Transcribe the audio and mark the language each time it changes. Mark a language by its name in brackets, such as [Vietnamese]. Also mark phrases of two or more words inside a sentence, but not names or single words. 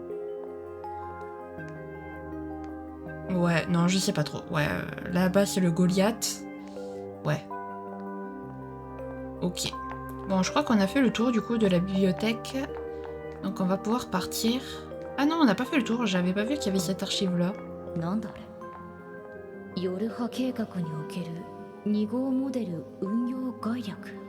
[French] Ouais, non, je sais pas trop. Ouais, là-bas, c'est le Goliath. Ouais. Ok. Bon, je crois qu'on a fait le tour, du coup, de la bibliothèque. Donc, on va pouvoir partir. Ah non, on n'a pas fait le tour. J'avais pas vu qu'il y avait cette archive-là. [Japanese] なんだあれ。ヨルハ計画における2号モデル運用概略。